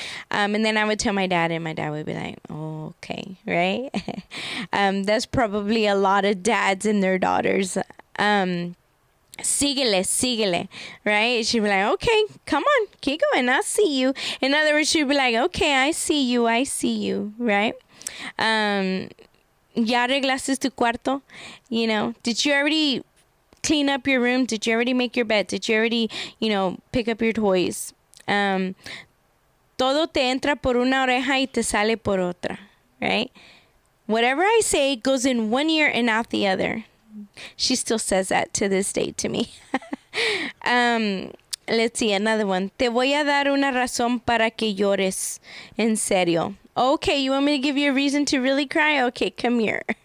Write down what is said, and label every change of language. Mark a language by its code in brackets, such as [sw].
[en] And then I would tell my dad and my dad would be like, oh, okay, right? That's probably a lot of dads and their daughters. [es] Síguele, [en] right? She'd be like, okay, come on, keep going, I'll see you. In other words, she'd be like, okay, I see you, right? [es] ¿Ya arreglaste tu cuarto? [en] Did you already clean up your room? Did you already make your bed? Did you already, pick up your toys? [es] Todo te entra por una oreja y te sale por otra, [en] right? Whatever I say goes in one ear and out the other. She still says that to this day to me. Let's see, another one. [es] Te voy a dar una razón para que llores. En serio. [en] Okay, you want me to give you a reason to really cry? Okay, come here.